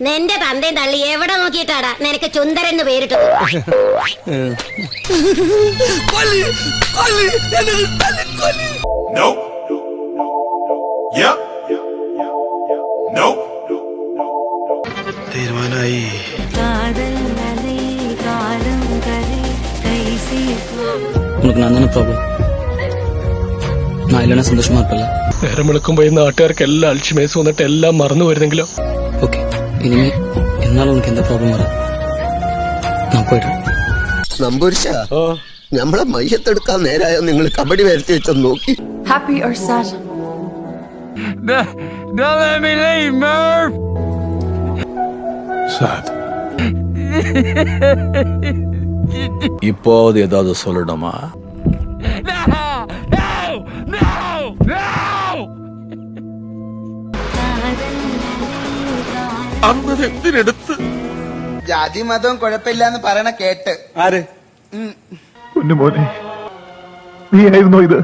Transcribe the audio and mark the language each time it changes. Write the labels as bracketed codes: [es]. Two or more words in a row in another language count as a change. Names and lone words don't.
[ml] നിന്റെ തന്തയും തള്ളി എവിടെ നോക്കിയിട്ടാടാ നിനക്ക് ചുന്ദരന്ന് പേരിട്ടത്? തീരുമാനമായി. [ta] உனக்கு நான் தானே ப்ராப்ளம்? நான் இல்லைன்னா சந்தோஷமா இருப்பல. [ml] നേരം വിളിക്കുമ്പോ ഈ നാട്ടുകാർക്ക് എല്ലാം അൽഷിമേസ് വന്നിട്ട് എല്ലാം മറന്നു വരുന്നെങ്കിലോ. [ta] ஓகே, இனிமே என்னால உனக்கு எந்த ப்ராப்ளம் வராது. நான் போயிடுறேன். [ml] നമ്പൂരിശാ, നമ്മളെ മയ്യത്തെടുക്കാൻ നേരായോ നിങ്ങൾ കബഡി വരുത്തി വെച്ചൊന്ന് നോക്കി. [en] Happy or sad? Don't let me leave, Murph. [ta] இப்போது ஏதாவது சொல்லணுமா? [ml] അന്നതെന്തിനെടുത്ത് ജാതി മതവും കുഴപ്പമില്ലാന്ന് പറയണ കേട്ട്. ആര്? മോനെ നീ ആയിരുന്നോ ഇത്?